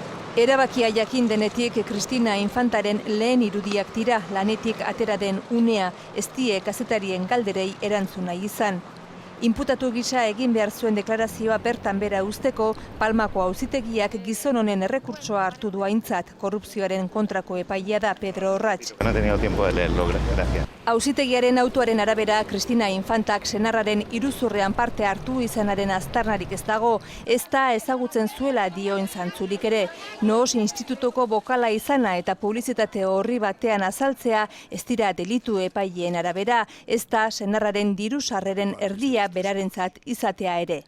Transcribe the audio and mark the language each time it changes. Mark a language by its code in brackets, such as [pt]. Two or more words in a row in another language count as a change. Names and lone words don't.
[eu] Erabakia jakin denetik Cristina Infantaren lehen irudiak dira lanetik atera den unea, ez die kazetarien galderei erantzun nahi izan. Inputatu gisa egin behar zuen deklarazioa bertan bera uzteko, Palmako auzitegiak gizon honen errekurtsoa hartu du aintzat, korrupzioaren kontrako epailea da Pedro Orratz. [es] No he tenido tiempo de leerlo, gracias. [eu] Auzitegiaren autoaren arabera, Cristina Infantak senarraren iruzurrean parte hartu izanaren aztarnarik ez dago, ez da ezagutzen zuela dioen zantzulik ere. Noos institutuko bokala izana eta publizitate horri batean azaltzea ez dira delitu epaileen arabera, ez da senarraren diru sarreren erdia berarentzat izatea ere.